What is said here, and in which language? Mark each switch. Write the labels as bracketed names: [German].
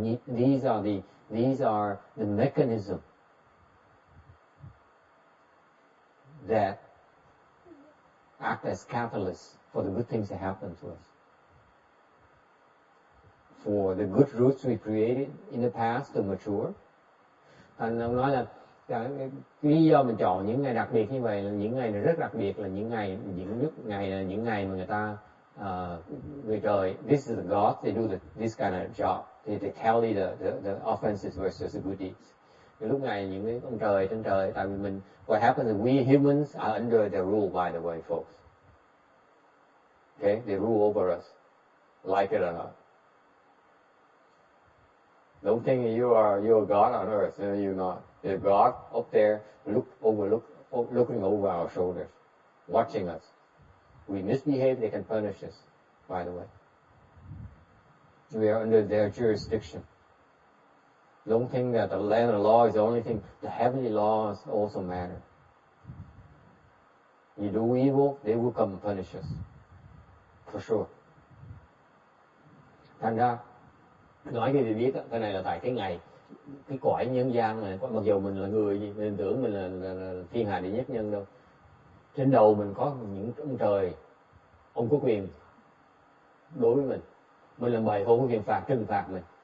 [English] These are the mechanism that act as catalysts for the good things that happen to us. For the good roots we created in the past to mature. [Vietnamese] Thành ông nói là cái lý do mình chọn những ngày đặc biệt như vậy là những ngày này rất đặc biệt, là những ngày mà người ta người trời, [English] this is the God, they do this kind of job, they tally the offenses versus the good deeds. [Vietnamese] Cái lúc này những cái ông trời trên trời, tại vì mình, [English] what happens is we humans are under their rule, by the way, folks. Okay, they rule over us, like it or not. Don't think you're God on earth. No, you're not. There's God up there, looking over our shoulders, watching us. We misbehave, they can punish us. By the way, we are under their jurisdiction. Don't think that the land of law is the only thing. The heavenly laws also matter. You do evil, they will come and punish us, for sure. [Vietnamese] Thành ra nói cái gì biết cái này là tại cái cõi nhân gian này, mặc dù mình là người gì, mình tưởng mình là thiên hạ đệ nhất nhân đâu. Trên đầu mình có những ông trời, ông có quyền đối với mình làm bậy, không có quyền trừng phạt mình.